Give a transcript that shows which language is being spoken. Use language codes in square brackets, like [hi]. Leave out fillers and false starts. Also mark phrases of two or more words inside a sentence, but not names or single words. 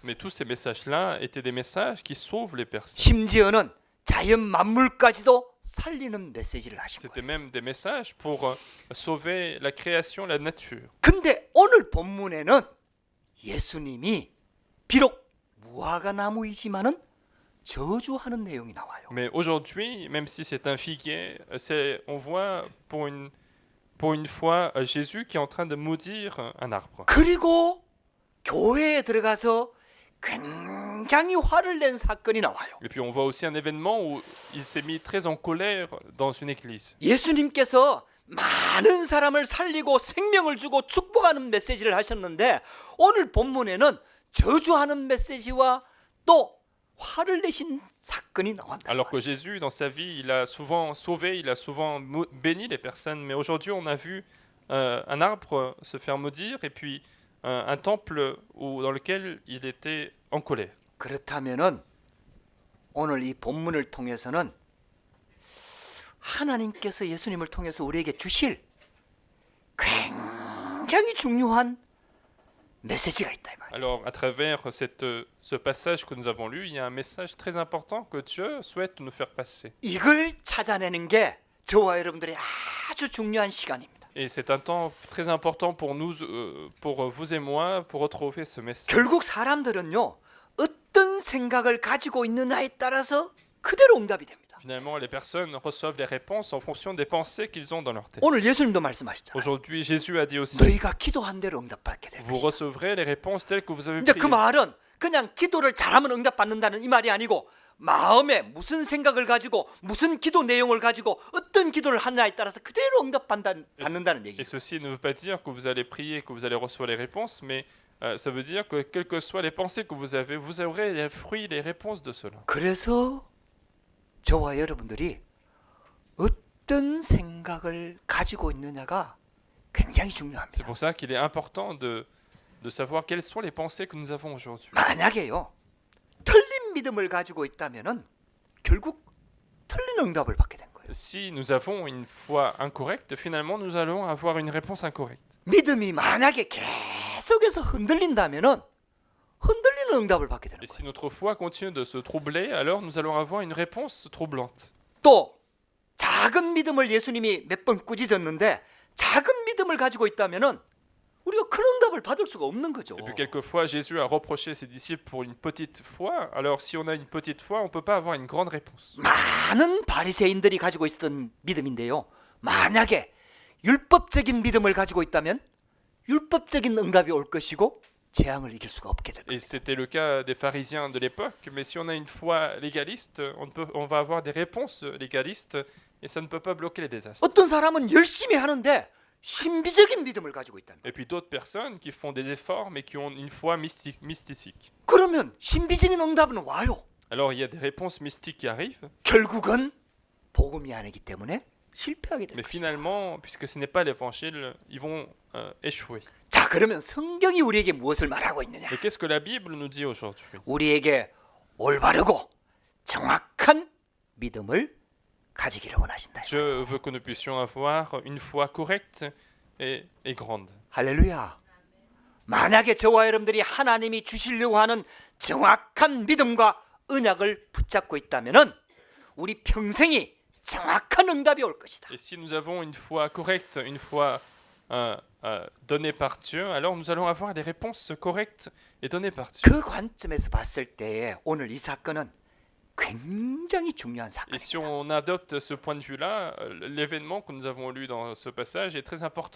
[fr] Mais tous ces messages-là étaient des messages qui sauvent les personnes. [ko] 심지어는 자연 만물까지도 살리는 메시지를 하신 [fr] C'était [ko] 거예요. [fr] même des messages pour sauver la création, la nature. [ko] 근데 오늘 본문에는 예수님이 비록 무화과 나무이지만은 저주하는 내용이 나와요. [fr] Mais aujourd'hui, même si c'est un figuier, on voit pour une fois Jésus qui est en train de maudire un arbre. [ko] 그리고 교회에 들어가서 굉장히 화를 낸 사건이 나와요. [fr] Et puis on voit aussi un événement où il s'est mis très en colère dans une église. [ko] 예수님께서 많은 사람을 살리고 생명을 주고 축복하는 메시지를 하셨는데 오늘 본문에는 저주하는 메시지와 또 화를 내신 사건이 나온다. [fr] Alors que Jésus, dans sa vie, il a souvent sauvé, il a souvent béni les personnes. Mais aujourd'hui, on a vu un arbre se faire maudire et puis un temple dans lequel il était en colère. [ko] 그렇다면은 오늘 이 본문을 통해서는 하나님께서 예수님을 통해서 우리에게 주실 굉장히 중요한 메시지가 있다 이 말이에요. [fr] Alors, à travers ce passage que nous avons lu, il y a un message très important que Dieu souhaite nous faire passer. [ko] 이걸 찾아내는 게 저와 여러분들의 아주 중요한 시간입니다. [fr] Et c'est un temps très important pour nous, pour vous et moi, pour retrouver ce message. [ko] 결국 사람들은요, 어떤 생각을 가지고 있느냐에 따라서 그대로 응답이 됩니다. [fr] Finalement, les personnes reçoivent les réponses en fonction des pensées qu'ils ont dans leur tête. [ko] 오늘 예수님도 말씀하셨잖아요. [fr] Aujourd'hui, Jésus a dit aussi, [ko] 너희가 기도한 대로 응답받게 될 [fr] vous [ko] 것이다. [fr] recevrez les réponses telles que vous avez [ko] 이제 그 [fr] priées. [ko] 말은 그냥 기도를 잘하면 응답받는다는 이 말이 아니고 마음에 무슨 생각을 가지고 무슨 기도 내용을 가지고 어떤 기도를 하느냐에 따라서 그대로 응답받는다는 [fr] Et [ko] 얘기예요. [fr] ceci ne veut pas dire que vous allez prier, que vous allez recevoir les réponses, mais ça veut dire que quelles que soient les pensées que vous aurez les fruits, les réponses de cela. [ko] 그래서 저와 여러분들이 어떤 생각을 가지고 있느냐가 굉장히 [fr] C'est [ko] 중요합니다. [fr] pour ça qu'il est important de savoir quelles sont les pensées que nous avons aujourd'hui. [ko] 만약에요, 틀린 믿음을 가지고 있다면은 결국 틀린 응답을 받게 된 거예요. [fr] Si nous avons une foi incorrecte, finalement, nous allons avoir une réponse incorrecte. [ko] 믿음이 만약에 계속해서 흔들린다면은 흔들리는 응답을 받게 되는 [fr] Et [ko] 거예요. [fr] si notre foi continue de se troubler, alors nous allons avoir une réponse troublante. [ko] 또 작은 믿음을 예수님이 몇 번 꾸짖었는데 작은 믿음을 가지고 있다면은 우리가 큰 응답을 받을 수가 없는 거죠. [fr] Et puis quelquefois, Jésus a reproché ses disciples pour une petite foi. Alors si on a une petite foi, on ne peut pas avoir une grande réponse. [ko] 많은 바리새인들이 가지고 있었던 믿음인데요. 만약에 율법적인 믿음을 가지고 있다면 율법적인 응답이 올 것이고 재앙을 이길 수가 없게 될 [fr] Et [ko] 거예요. [fr] c'était le cas des pharisiens de l'époque. Mais si on a une foi légaliste, on va avoir des réponses légalistes et ça ne peut pas bloquer les désastres. [ko] 어떤 사람은 열심히 하는데 신비적인 믿음을 가지고 있다는 거예요. [fr] Et puis d'autres personnes qui font des efforts mais qui ont une foi mystique. [ko] 그러면 신비적인 응답은 와요. [fr] Alors il y a des réponses mystiques qui arrivent, [ko] 결국은 복음이 아니기 때문에 실패하게 [fr] mais [ko] 됩니다. [fr] finalement, puisque ce n'est pas l'évangile, ils vont échouer. [ko] 자, 그러면 성경이 우리에게 무엇을 말하고 있느냐? [fr] Mais qu'est-ce que la Bible nous dit aujourd'hui? [ko] 우리에게 올바르고 정확한 믿음을 가지기를 원하신다. [fr] Dieu veut que nous puissions avoir une foi correcte et grande. [ko] 할렐루야. 만약에 저와 여러분들이 하나님이 주시려고 하는 정확한 믿음과 언약을 붙잡고 있다면은 우리 평생이 정확한 응답이 올 것이다. [fr] Et si nous avons une foi correcte, une foi donnée par Dieu, alors nous allons avoir des réponses correctes et données par Dieu. [ko] 그 관점에서 봤을 때 오늘 이 사건은 굉장히 중요한 [fr] Et si [ko] 사건입니다. [fr] on adopte ce point de vue-là, l'événement que nous avons lu dans ce passage est très important.